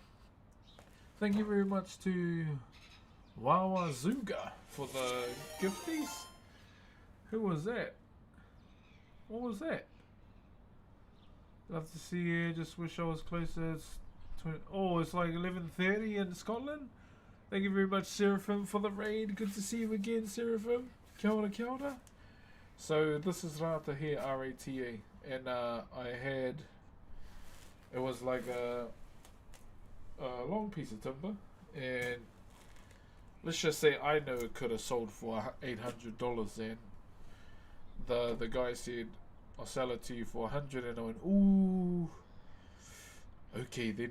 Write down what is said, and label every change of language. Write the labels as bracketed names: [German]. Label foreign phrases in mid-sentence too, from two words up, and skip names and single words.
[English] Thank you very much to Wawazuga for the gifties. Who was that? What was that? Love to see you. Just wish I was closer. It's it's like 11:30 in Scotland. Thank you very much, Seraphim, for the raid. Good to see you again, Seraphim. [Māori] Kia ora, kia ora. [English] So this is rata here, R-A-T-A, and it was like a long piece of timber, and let's just say I know it could have sold for $800, and the guy said, I'll sell it to you for $100, and I went, ooh, okay then.